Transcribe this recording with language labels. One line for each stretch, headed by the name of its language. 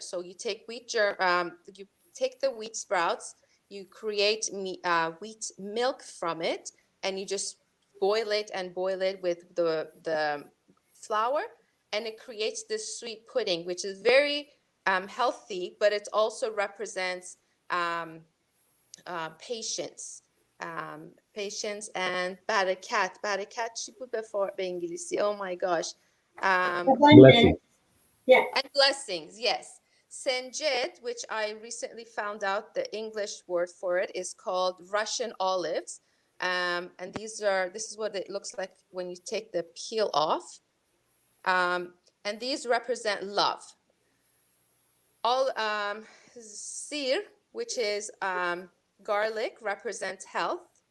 English: So you take you take the wheat sprouts, you create wheat milk from it, and you just boil it with the flour, and it creates this sweet pudding, which is very healthy, but it also represents patience. Patience and barakat.
Persian: Barakat چی بود به انگلیسی?
English: Oh my gosh. Abundance. Yeah. And blessings, yes. Senjet, which I recently found out the English word for it is called Russian olives. And this is what it looks like when you take the peel off. And these represent love. All sir, which is garlic, represents health.